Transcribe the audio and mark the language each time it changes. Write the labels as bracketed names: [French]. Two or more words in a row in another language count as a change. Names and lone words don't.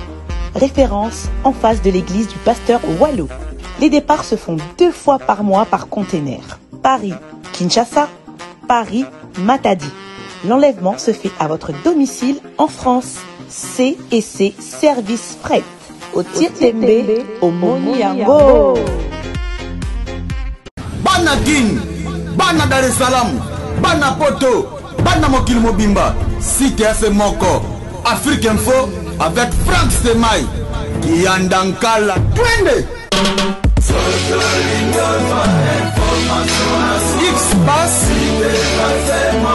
[French] Référence en face de l'église du pasteur Wallo. Les départs se font 2 fois par mois par container. Paris, Kinshasa, Paris, Matadi. L'enlèvement se fait à votre domicile en France. C&C Service Fret. Au Tietembe, au Moniango. [Lingala] Bana Guine, Bana Dar es Salaam, Bana Poto, Bana Mokil Mobimba. [French] Cité assez Moko. Afrique Info avec Franck Semaï. Kiandankala. Twende. X-Bass